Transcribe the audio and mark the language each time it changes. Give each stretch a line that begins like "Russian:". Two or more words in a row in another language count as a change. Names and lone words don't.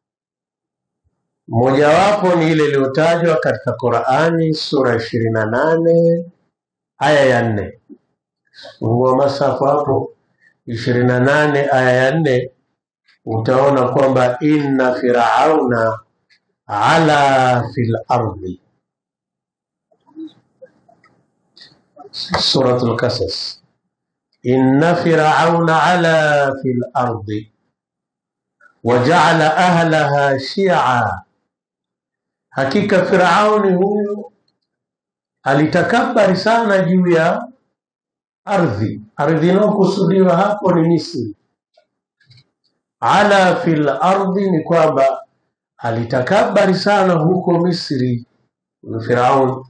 Swahili: Mojawapo ni ile iliyotajwa katika Qur'ani sura 28 aya ya 4. Fungua masafu hapo 28 aya ya 4, utaona kwamba
Arabic: إن فرعون علا في الأرض.
Swahili: Suratul Qasas.
Arabic: إن فرعون علا في الأرض وجعل أهلها شيعا,
Swahili: hakika Firauni huyu alitakabari sana juu ya ardhi. Ardhi inayokusudiwa hapo ni Misri.
Arabic: علا في الأرض
Swahili: ni kwamba alitakabari sana huko Misri Firaun.